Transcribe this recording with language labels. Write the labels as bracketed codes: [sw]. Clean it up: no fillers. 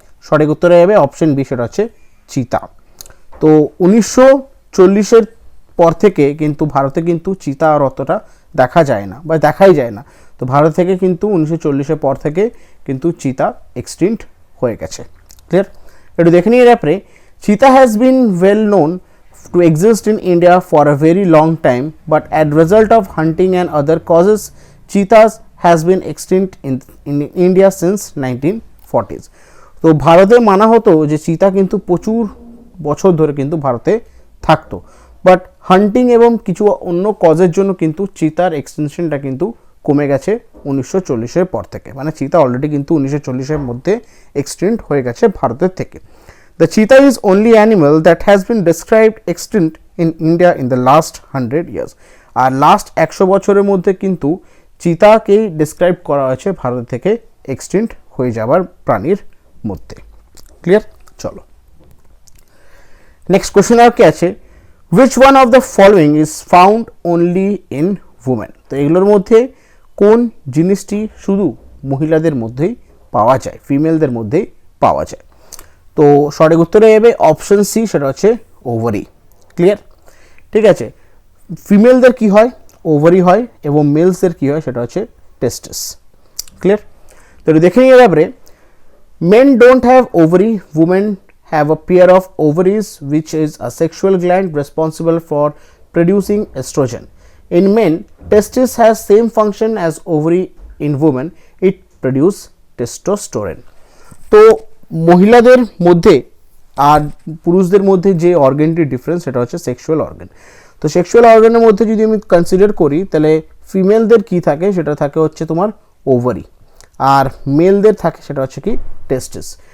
[bn] সঠিক উত্তরে যাবে অপশন বি, সেটা হচ্ছে চিতা। তো 1940-এর পর থেকে কিন্তু ভারতে কিন্তু চিতা আর অতটা দেখা যায় না বা দেখাই যায় না। তো ভারত থেকে কিন্তু 1940-এর পর থেকে কিন্তু চিতা এক্সটিংক্ট হয়ে গেছে। ক্লিয়ার? একটু দেখে নিয়ে ব্যাপারে, [en] Cheetah has been well known to exist in India for a very long time, but as result of hunting and other causes, cheetahs has been extinct in India since 1940s. [bn] তো ভারতে মানা হতো যে চিতা কিন্তু প্রচুর বছর ধরে কিন্তু ভারতে থাকতো, বাট হান্টিং এবং কিছু অন্য কজের জন্য কিন্তু চিতার এক্সটেনশনটা কিন্তু কমে গেছে 1940-এর পর থেকে। মানে চিতা অলরেডি কিন্তু 1940-এর মধ্যে এক্সটিংক্ট হয়ে গেছে ভারতের থেকে। [en] The cheetah is only animal that has been described extinct in India in the last 100 years. [bn] আর last 100 বছরের মধ্যে কিন্তু চিতাকেই ডিসক্রাইব করা হয়েছে ভারত থেকে এক্সটিংক্ট হয়ে যাওয়ার প্রাণীর মধ্যে। ক্লিয়ার? চলো নেক্সট কোশ্চেন আর কি আছে, [en] which one of the following is found only in women? [bn] তো এগুলোর মধ্যে কোন জিনিসটি শুধু মহিলাদের মধ্যেই পাওয়া যায়, ফিমেলদের মধ্যেই পাওয়া যায়? তো সঠিক উত্তরে যাবে অপশন সি, সেটা হচ্ছে ওভারি। ক্লিয়ার? ঠিক আছে, ফিমেলদের কি হয়? ওভারি হয়, এবং মেলসদের কি হয়? সেটা হচ্ছে টেস্টিস। ক্লিয়ার? তো দেখে নিয়ে ব্যাপারে, [en] Men don't have ovary, women have a pair of ovaries which is a sexual gland responsible for producing estrogen. In men, testis has same function as ovary. In women, it produce testosterone. [bn] তো মহিলাদের মধ্যে আর পুরুষদের মধ্যে যে অর্গানটির difference সেটা হচ্ছে sexual organ. তো sexual অর্গানের মধ্যে যদি আমি কনসিডার করি তাহলে ফিমেলদের কি থাকে? সেটা থাকে হচ্ছে তোমার ওভারি, আর মেলদের থাকে সেটা হচ্ছে কি টেস্টিস।